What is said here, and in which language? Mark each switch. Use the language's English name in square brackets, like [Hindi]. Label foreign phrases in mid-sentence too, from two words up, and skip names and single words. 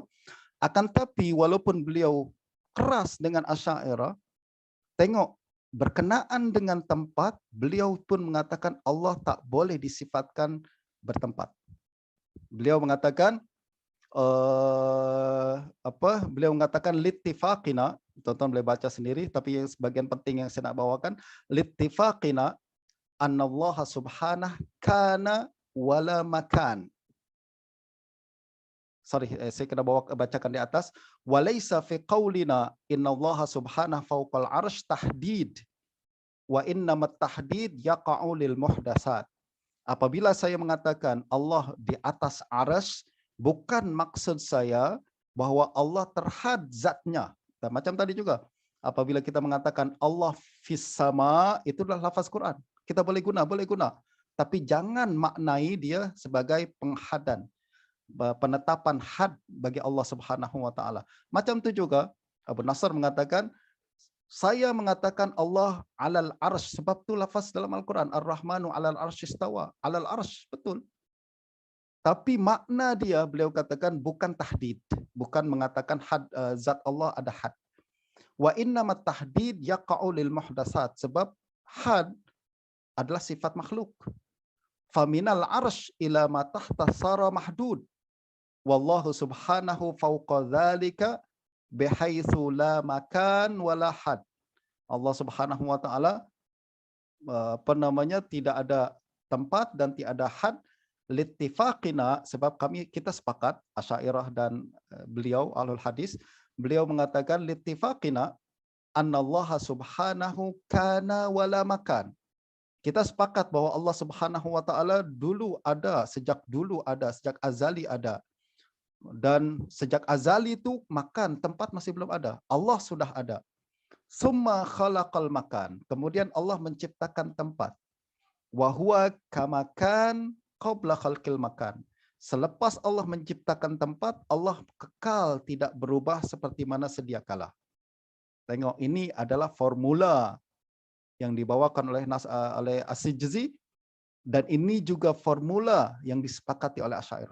[Malay] Akan tapi walaupun beliau keras dengan Asy'ariyah, tengok berkenaan dengan tempat, beliau pun mengatakan Allah tak boleh disifatkan bertempat. Beliau mengatakan beliau mengatakan littifaqina, tonton boleh baca sendiri, tapi yang sebagian penting yang saya nak bawakan, [Arabic] لاتفاقنا أن الله سبحانه كان ولا مكان. [Malay] Saya kena bacakan di atas. [Arabic] وليس في قولنا إن الله سبحانه فوق العرش تحديد وإنما التحديد يقع للمحدثات. [Malay] Apabila saya mengatakan Allah di atas arsy, bukan maksud saya bahwa Allah terhad zatnya. Dan macam tadi juga, apabila kita mengatakan Allah [Arabic] في السماء, [Malay] itu adalah lafaz Quran. Kita boleh guna. Tapi jangan maknai dia sebagai penghadan, penetapan had bagi Allah [Arabic] سبحانه وتعالى. [Malay] Macam tu juga Abu Nasr mengatakan, saya mengatakan Allah [Arabic] على العرش, [Malay] sebab tu lafaz dalam Al-Quran [Arabic] الرحمن على العرش استوى. على العرش, betul. [Malay] Tapi makna dia, beliau katakan bukan tahdid, bukan mengatakan had, zat Allah ada had. [Arabic] وإنما التحديد يقع للمحدثات, [Malay] sebab had adalah sifat makhluk. [Arabic] فمن العرش إلى ما تحت صار محدود. والله سبحانه فوق ذلك بحيث لا مكان ولا حد. [Malay] Allah [Arabic] سبحانه وتعالى [Malay] tidak ada tempat dan tidak ada had littifaqina, sebab kita sepakat Asy'ariyah dan beliau [Arabic] أهل الحديث, [Malay] beliau mengatakan [Arabic] لاتفاقنا أن الله سبحانه كان ولا مكان. [Malay] Kita sepakat bahwa Allah [Arabic] سبحانه وتعالى [Malay] sejak azali ada. Dan sejak azali itu tempat masih belum ada. Allah sudah ada. [Arabic] ثم خلق المكان. [Malay] Kemudian Allah menciptakan tempat. [Arabic] وهو كما كان قبل خلق المكان. [Malay] Selepas Allah menciptakan tempat, Allah kekal tidak berubah seperti mana sedia kala. Tengok, ini adalah formula yang dibawakan oleh As-Sijzi, dan ini juga formula yang disepakati oleh Asy'ariyah.